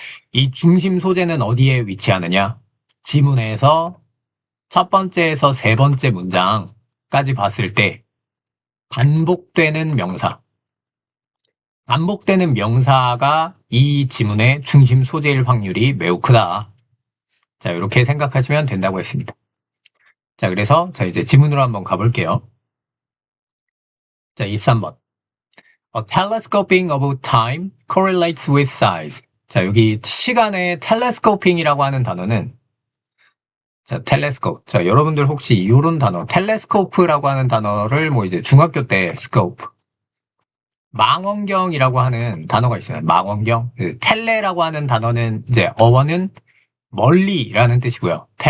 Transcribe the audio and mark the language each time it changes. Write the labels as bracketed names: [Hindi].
[Korean] 이 중심 소재는 어디에 위치하느냐? 지문에서 첫 번째에서 세 번째 문장까지 봤을 때 반복되는 명사, 반복되는 명사가 이 지문의 중심 소재일 확률이 매우 크다. 자, 이렇게 생각하시면 된다고 했습니다. 자, 그래서 이제 지문으로 한번 가볼게요. 자, 23번. [English] A telescoping of time correlates with size. [Korean] 자, 여기 시간의 telescoping이라고 하는 단어는 자, 텔레스코프. 자, 여러분들 혹시 이런 단어, 텔레스코프라고 하는 단어를 뭐 이제 중학교 때 스코프, 망원경이라고 하는 단어가 있어요. 망원경. 텔레라고 하는 단어는 이제 어원은 멀리라는 뜻이고요.